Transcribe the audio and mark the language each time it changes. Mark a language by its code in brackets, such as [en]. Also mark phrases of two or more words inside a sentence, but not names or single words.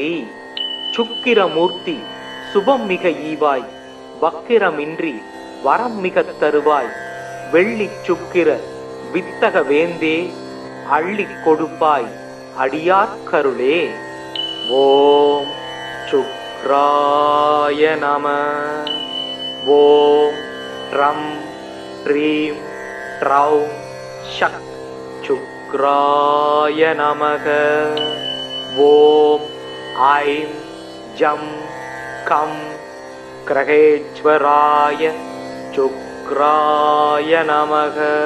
[ta] சுக்கிரமூர்த்தி சுபம் மிக ஈவாய் வக்கிரமின்றி வரம் மிகத் தருவாய் வெள்ளி சுக்கிர வித்தக வேந்தே அள்ளிக் கொடுப்பாய் அடியார்க்கருளே. [sa] ॐ शुक्राय शुक्राय नमः। ॐ ट्रं ट्रीं ट्रौं शक् शुक्राय नमः। ॐ ऐं जं कं ग्रहेश्वराय शुक्राय नमः।